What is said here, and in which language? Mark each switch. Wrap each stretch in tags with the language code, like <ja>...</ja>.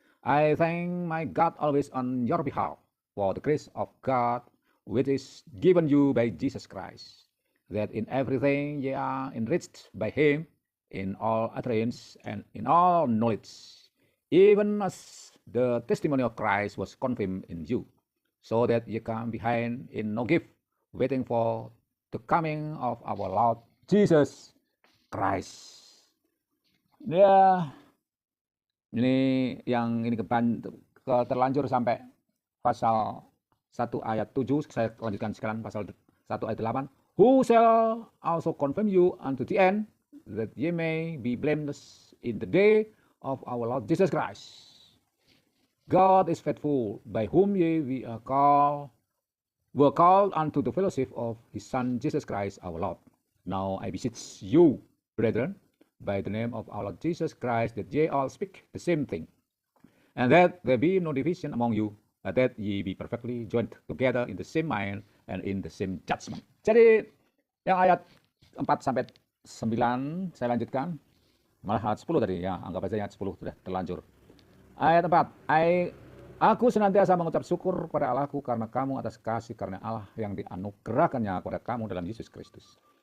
<en>I thank my God always on your behalf for the grace of God which is given you by Jesus Christ, that in everything ye are enriched by him in all utterance and in all knowledge, even as the testimony of Christ was confirmed in you, so that ye come behind in no gift, waiting for the coming of our Lord Jesus Christ.</en> <id>Ya, ini yang ini terlanjur sampai pasal 1 ayat 7. Saya lanjutkan sekarang pasal 1 ayat 8.</id> <en>Who shall also confirm you unto the end, that ye may be blameless in the day of our Lord Jesus Christ. God is faithful, by whom ye were called unto the fellowship of his Son Jesus Christ our Lord. Now I beseech you, brethren, by the name of our Lord Jesus Christ, that ye all speak the same thing, and that there be no division among you, but that ye be perfectly joined together in the same mind and in the same judgment.</en> <id>Jadi yang ayat 4 sampai 9 saya lanjutkan. Malah ayat 10 tadi, ya anggap aja ayat 10 sudah terlanjur. Ayat 4, aku senantiasa mengucap syukur kepada Allahku karena kamu atas kasih karunia Allah yang dianugerahkannya kepada kamu dalam Yesus Kristus.</id>